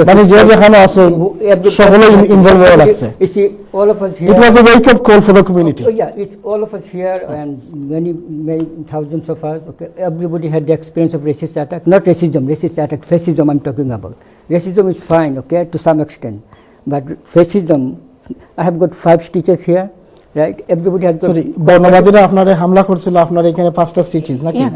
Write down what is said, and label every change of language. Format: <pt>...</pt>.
<bn>মানে যে যেখানে আছে সকলে ইনভলভ হওয়া লাগছে।</bn> <en>You see, all of us here. It was a wake up call for the community. Oh, yeah, it's all of us here and many thousands of us. Okay, everybody had the experience of racist attack, not racism, fascism I'm talking about. Racism is fine, okay, to some extent, but fascism, I have got 5 stitches here. Right, everybody had got.</en> <bn>Sorry, বর্ণবাদীরা আপনারে হামলা করছিল, আপনার এখানে 5টা stitches নাকি?</bn>